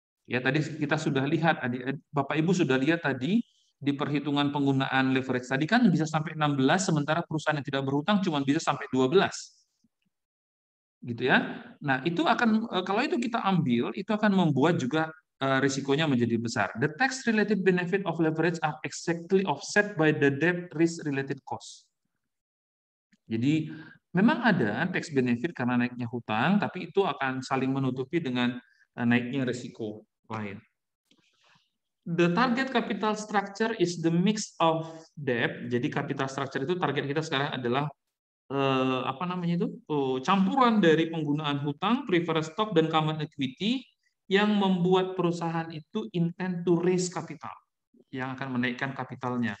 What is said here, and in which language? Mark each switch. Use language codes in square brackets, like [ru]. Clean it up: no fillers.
[id] Ya, tadi kita sudah lihat, Bapak Ibu sudah lihat tadi di perhitungan penggunaan leverage tadi kan bisa sampai 16, sementara perusahaan yang tidak berhutang cuma bisa sampai 12. Gitu ya. Nah, itu akan kalau itu kita ambil, itu akan membuat juga risikonya menjadi besar. [en] The tax related benefit of leverage are exactly offset by the debt risk related cost. [id] Jadi memang ada tax benefit karena naiknya hutang, tapi itu akan saling menutupi dengan naiknya risiko lain. [en] The target capital structure is the mix of debt. [id] Jadi capital structure itu target kita sekarang adalah apa namanya itu campuran dari penggunaan hutang, preferred stock dan common equity yang membuat perusahaan itu [en] intend to raise capital [id] yang akan menaikkan kapitalnya.